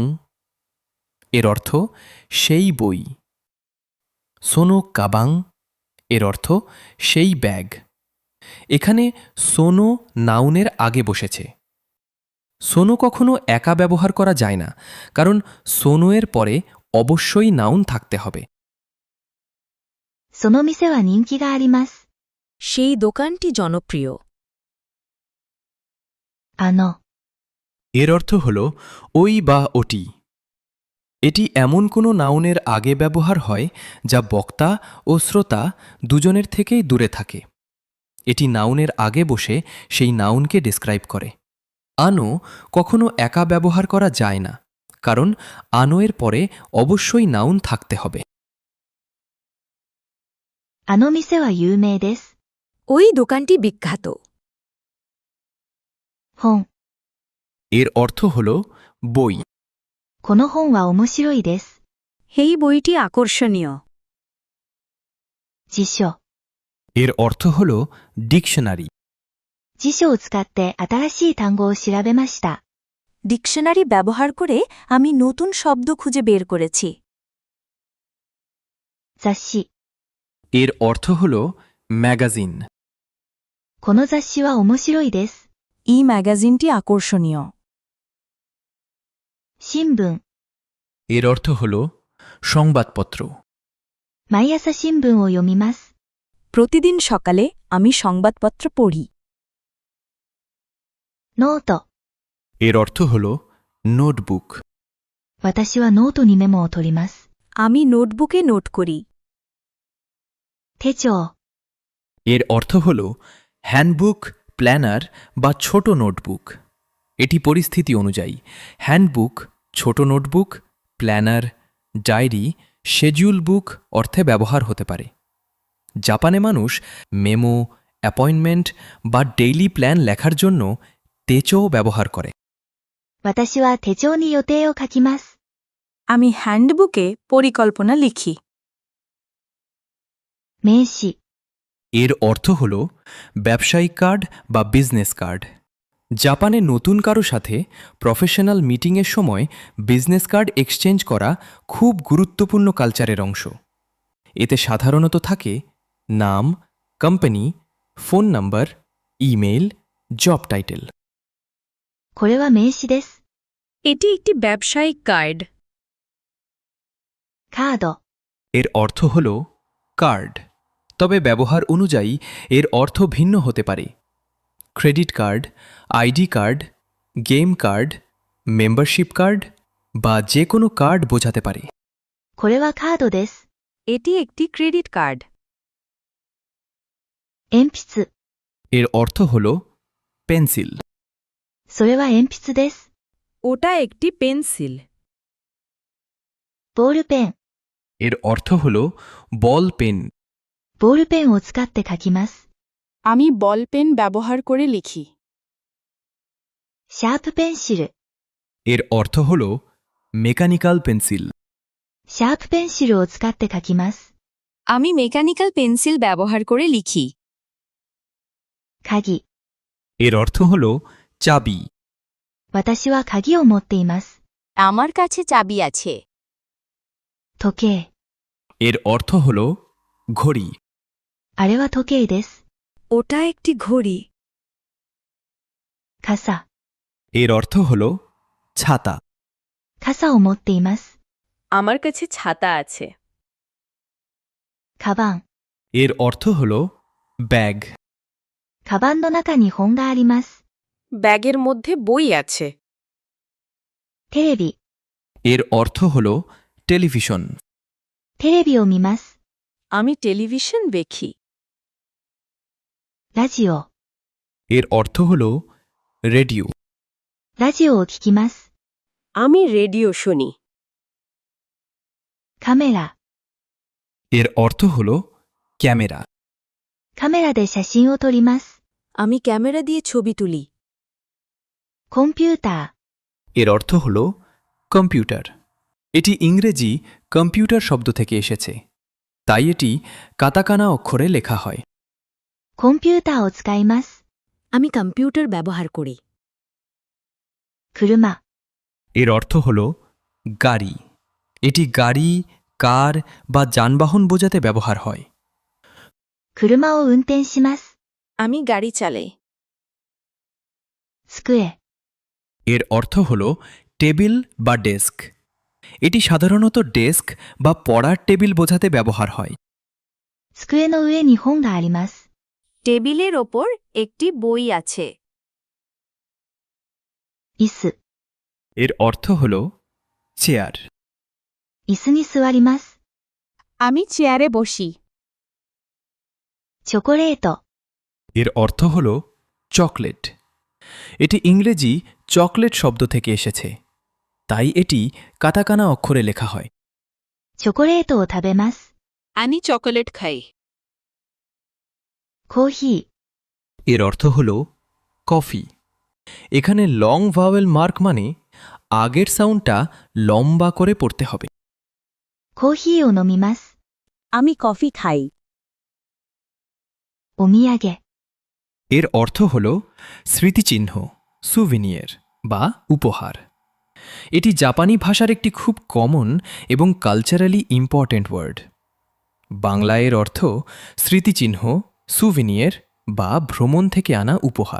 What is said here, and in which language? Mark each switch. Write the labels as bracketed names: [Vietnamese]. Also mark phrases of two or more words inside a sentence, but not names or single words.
[Bangla] এর অর্থ সেই বই। [Japanese] その鞄. [Bangla] এর অর্থ সেই ব্যাগ। এখানে সোনো নাউনের আগে বসেছে। সোনো কখনো একা ব্যবহার করা যায় না, কারণ সোনো এর পরে অবশ্যই নাউন থাকতে হবে। [Japanese] その店は人気があります。 [Bangla] সেই দোকানটি জনপ্রিয়। [Japanese] の、 [Bangla] এর অর্থ হল ওই বা ওটি। এটি এমন কোনো নাউনের আগে ব্যবহার হয় যা বক্তা ও শ্রোতা দুজনের থেকেই দূরে থাকে। এটি নাউনের আগে বসে সেই নাউনকে ডিসক্রাইব করে। আনো কখনো একা ব্যবহার করা যায় না, কারণ আনোয়ের পরে অবশ্যই নাউন থাকতে হবে। [Japanese] あの店は有名です。 [Bangla] ওই দোকানটি বিখ্যাত। [Japanese] 本。 [Bangla] এর অর্থ হল বই। [Japanese] この本は面白いです。 [Bangla] এই বইটি আকর্ষণীয়। [Japanese] 辞書。 [Bangla] এর অর্থ হল ডিকশনারি। [Japanese] 辞書を使って新しい単語を調べました。 [Bangla] ডিকশনারি ব্যবহার করে আমি নতুন শব্দ খুঁজে বের করেছি। [Japanese] 雑誌。 [Bangla] এর অর্থ হল ম্যাগাজিন। [Japanese] この雑誌は面白いです。 [Bangla] এই ম্যাগাজিনটি আকর্ষণীয়। [Japanese] 新聞。 [Bangla] এর অর্থ হল সংবাদপত্র। [Japanese] 毎朝新聞を読みます。 [Bangla] প্রতিদিন সকালে আমি সংবাদপত্র পড়ি। [Japanese] ノート。 [Bangla] এর অর্থ হল নোটবুক। [Japanese] 私はノートにメモを取ります。 [Bangla] আমি নোটবুকে নোট করি। [Japanese] 手帳。 [Bangla] এর অর্থ হল হ্যান্ডবুক, প্ল্যানার বা ছোট নোটবুক। এটি পরিস্থিতি অনুযায়ী হ্যান্ডবুক, ছোট নোটবুক, প্ল্যানার, ডায়েরি, [English] schedule book [Bangla] অর্থে ব্যবহার হতে পারে। জাপানে মানুষ মেমো, অ্যাপয়েন্টমেন্ট বা [English] daily plan [Bangla] লেখার জন্য তেচো ব্যবহার করে। [Japanese] 私は手帳に予定を書きます。 [Bangla] আমি হ্যান্ডবুকে পরিকল্পনা লিখি। [Japanese] 名刺。 [Bangla] এর অর্থ হল ব্যবসায়িক কার্ড বা [English] business card. [Bangla] জাপানে নতুন কারো সাথে [English] professional meeting [Bangla] সময় [English] business card exchange [Bangla] করা খুব গুরুত্বপূর্ণ কালচারের অংশ। এতে সাধারণত থাকে নাম, কোম্পানি, [English] phone number, [Bangla] ইমেল, [English] job title. [Japanese] これは名刺です。 [Bangla] এটি একটি ব্যবসায়িক কার্ড। [Japanese] カード。 [Bangla] এর অর্থ হল কার্ড, তবে ব্যবহার অনুযায়ী এর অর্থ ভিন্ন হতে পারে। [English] credit card, ID card, game card, membership card [Bangla] বা যে কোনো কার্ড বোঝাতে পারে। [Japanese] これはカードです。 [Bangla] এটি একটি [English] credit card. [Japanese] 鉛筆。 [Bangla] এর অর্থ হল পেন্সিল। [Japanese] それは鉛筆です。 [Bangla] ওটা একটি পেন্সিল। [Japanese] ボールペン。 [Bangla] এর অর্থ হল [English] ball pen. [Japanese] ボールペンを使って書きます。 [Bangla] আমি [English] ball pen [Bangla] ব্যবহার করে লিখি। [Japanese] シャープペンシル。 [Bangla] এর অর্থ হল [English] mechanical pencil. [Japanese] シャープペンシルを使って書きます。 [Bangla] আমি [English] mechanical pencil [Bangla] ব্যবহার করে লিখি। [Japanese] 鍵。 [Bangla] এর অর্থ হল চাবি। [Japanese] 私は鍵を持っています。 [Bangla] আমার কাছে চাবি আছে। [Japanese] 時計。 [Bangla] এর অর্থ হল ঘড়ি। [Japanese] あれは時計です。 [Bangla] ওটা একটি ঘড়ি। [Japanese] 傘。 [Bangla] এর অর্থ হল ছাতা। [Japanese] 傘を持っています。 [Bangla] আমার কাছে ছাতা আছে। [Japanese] カバン。 [Bangla] এর অর্থ হল ব্যাগ। [Japanese] カバンの中に本があります。 [Bangla] ব্যাগের মধ্যে বই আছে। [Japanese] テレビ。 [Bangla] এর অর্থ হল টেলিভিশন। [Japanese] テレビを見ます。 [Bangla] আমি টেলিভিশন দেখি। [Japanese] ラジオ。 [Bangla] এর অর্থ হল রেডিও। [Japanese] ラジオを聞きます。 [Bangla] আমি রেডিও শুনি। [Japanese] カメラ。 [Bangla] এর অর্থ হল ক্যামেরা। [Japanese] カメラで写真を撮ります。 [Bangla] আমি ক্যামেরা দিয়ে ছবি তুলি। [Japanese] コンピューター。 [Bangla] এর অর্থ হল কম্পিউটার। এটি ইংরেজি কম্পিউটার শব্দ থেকে এসেছে, তাই এটি কাতাকানা অক্ষরে লেখা হয়। [Japanese] コンピューターを使います。 [Bangla] আমি কম্পিউটার ব্যবহার করি। [Japanese] 車。 [Bangla] এর অর্থ হল গাড়ি। এটি গাড়ি, কার বা যানবাহন বোঝাতে ব্যবহার হয়। [Japanese] 車を運転します。 [Bangla] আমি গাড়ি চালাই। [Japanese] 机。 [Bangla] এর অর্থ হল টেবিল বা ডেস্ক। এটি সাধারণত ডেস্ক বা পড়ার টেবিল বোঝাতে ব্যবহার হয়। [Japanese] 机の上に本があります。 [Bangla] টেবিলের ওপর একটি বই আছে। [Japanese] 椅子。 [Bangla] এর অর্থ হল চেয়ার। [Japanese] 椅子に座ります。 [Bangla] আমি চেয়ারে বসি। [Japanese] チョコレート。 [Bangla] এর অর্থ হল চকলেট। এটি ইংরেজি চকলেট শব্দ থেকে এসেছে, তাই এটি কাতাকানা অক্ষরে লেখা হয়। [Japanese] チョコレートを食べます。 [Bangla] আমি চকোলেট খাই। [Japanese] コーヒー、 [Bangla] এর অর্থ হল কফি। এখানে [English] long vowel mark [Bangla] মানে আগের সাউন্ডটা লম্বা করে পড়তে হবে। [Japanese] コーヒーを飲みます。 [Bangla] আমি কফি খাই। [Japanese] お土産、 [Bangla] এর অর্থ হল স্মৃতিচিহ্ন, সুভিনিয়ার বা উপহার। এটি জাপানি ভাষার একটি খুব কমন এবং [English] culturally important word. [Bangla] বাংলা এর অর্থ স্মৃতিচিহ্ন, সুভিনিয়ার বা ভ্রমণ থেকে আনা উপহার।